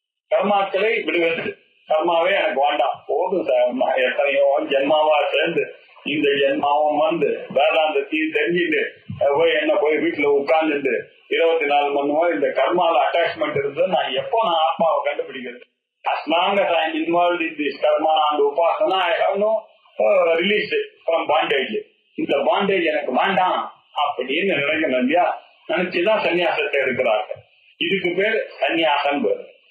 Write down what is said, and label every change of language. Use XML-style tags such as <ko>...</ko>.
<ta>கர்மாக்களை விடுவது. கர்மாவே எனக்கு வேண்டாம் போதும் சார், நான் எத்தனையோ ஜென்மாவா சேர்ந்து இந்த ஜென்மாவும் வேதாந்தத்தையும் தெரிஞ்சுட்டு என்ன போய் வீட்டுல உட்கார்ந்துட்டு 24 மணி நேரம் இந்த கர்மால அட்டாச்மெண்ட் இருந்தது. நான் எப்போ நான் ஆத்மாவை கண்டுபிடிக்கிறது?</ta> <en>as long as I am involved in this karma and upasana, I have no release from bondage.</en> <ta>இந்த பாண்டேஜ் எனக்கு வேண்டாம் அப்படின்னு நினைக்கணும் இல்லையா? நினைச்சுதான் சன்னியாசத்தை எடுக்கிறார்கள். இதுக்கு பேர் சன்னியாசம் பேரு.</ta>